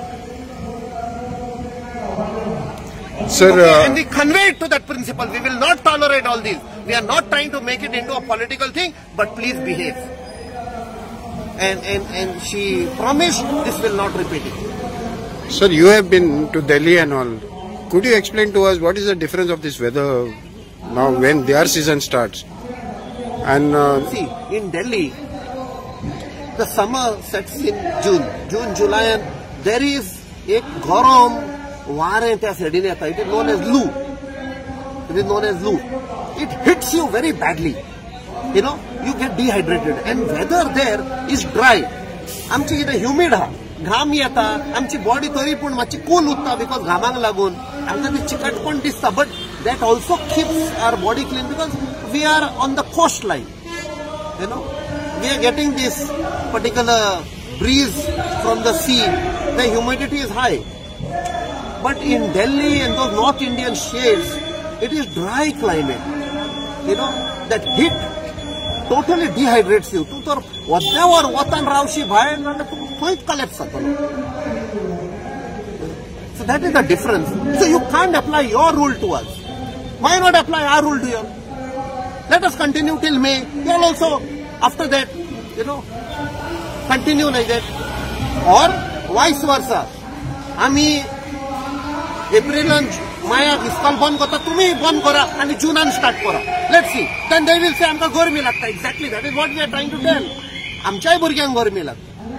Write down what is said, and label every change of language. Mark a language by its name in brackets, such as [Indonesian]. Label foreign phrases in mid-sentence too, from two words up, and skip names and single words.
[English] Sir, and we conveyed to that principal, we will not tolerate all this. We are not trying to make it into a political thing, but please behave. And she promised this will not repeat it. Sir, you have been to Delhi and all. Could you explain to us what is the difference of this weather now when their season starts? And see, in Delhi, the summer sets in June, July, and there is a garam [Konkani] वारें त्या साइडीन येता. [English] It is known as loo. It hits you very badly. You get dehydrated, and weather there is dry. [Konkani] आमची कितें humid हा, घाम येता, आमची बॉडी तरी पूण मातशी कूल उरता because घामाक लागून आमकां ती चिकटपण दिसता. [English] But that also keeps our body clean because we are on the coastline. We are getting this particular breeze from the sea. The humidity is high. But in Delhi and those North Indian shades, it is dry climate. That heat totally dehydrates you. [Konkani] तू तर वद्यावर वतान रावशी भायर जाल्यार तूं थंयच collapse जातलो. [English] So that is the difference. So you can't apply your rule to us. Why not apply our rule to you? Let us continue till May. You all also, after that, continue like that or vice versa [Konkani] आमी एप्रिलान मायाक इस्कॉल बंद करता तुम्ही बंद करा आणि जुनान स्टार्ट करा [English] let's see then they will say [Konkani] आमकां गरमी लागता [English] exactly that is what we are trying to tell [Konkani] आमच्याय भुरग्यांक गरमी लागता